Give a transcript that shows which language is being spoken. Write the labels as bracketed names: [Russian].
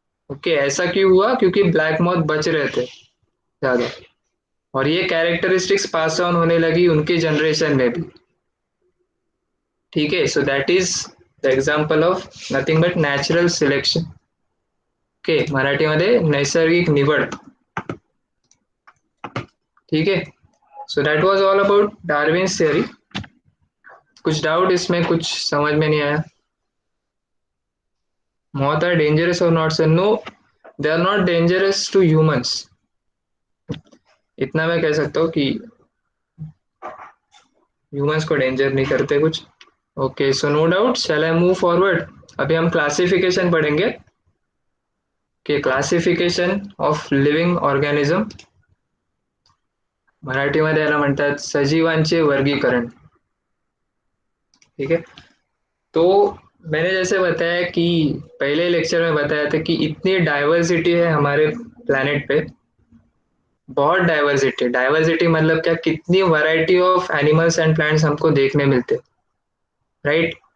[Hindi] Okay, ऐसा क्यों हुआ? क्योंकि ब्लैक मॉथ बच रहे थे ज्यादा, और ये कैरेक्टरिस्टिक्स पास ऑन होने लगी उनके जनरेशन में भी। ठीक है, [English] So that is the example of nothing but natural selection. [Marathi] Okay, मराठीमध्ये नैसर्गिक निवड। [Hindi] ठीक है, [English] So that was all about Darwin's theory. [Hindi] कुछ डाउट इसमें? कुछ समझ में नहीं आया? [English] moth are dangerous or not, sir? No, they are not dangerous to humans, [Hindi] इतना मैं कह सकता हूँ कि ह्यूमंस को डेंजर नहीं करते कुछ। [English] Okay, so no doubt, shall I move forward? [Hindi] अभी हम क्लासिफिकेशन पढ़ेंगे कि क्लासिफिकेशन ऑफ लिव्हिंग ऑर्गॅनिझम, [Marathi] मराठीमध्ये याला म्हणतात सजीवांचे वर्गीकरण। [Hindi] ठीक है, तो मैंने जैसे बताया कि पहले लेक्चर में बताया था कि इतनी डाइवर्सिटी है हमारे प्लैनेट पे, बहुत डाइवर्सिटी। डाइवर्सिटी मतलब क्या? कितनी variety of animals and plants हमको देखने मिलते, राइट?